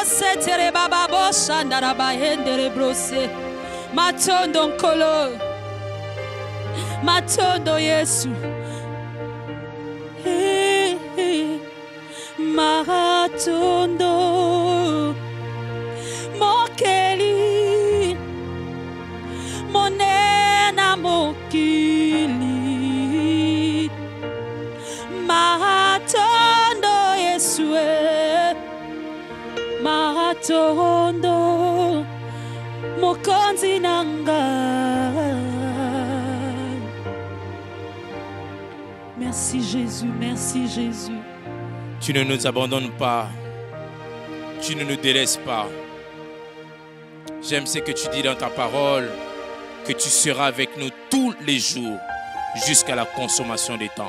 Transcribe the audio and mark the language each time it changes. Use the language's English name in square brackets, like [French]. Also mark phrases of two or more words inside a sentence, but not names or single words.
[Lingala] tere baba bosha ndaraba hendere brose. Matondo nkolo. Matondo Yesu. Matondo. Mokeli. Monena mokili. Matondo Yesu. Matondo. Mokonzi nanga. [French] Merci Jésus, merci Jésus. Tu ne nous abandonnes pas. Tu ne nous délaisses pas. J'aime ce que tu dis dans ta parole, que tu seras avec nous tous les jours jusqu'à la consommation des temps.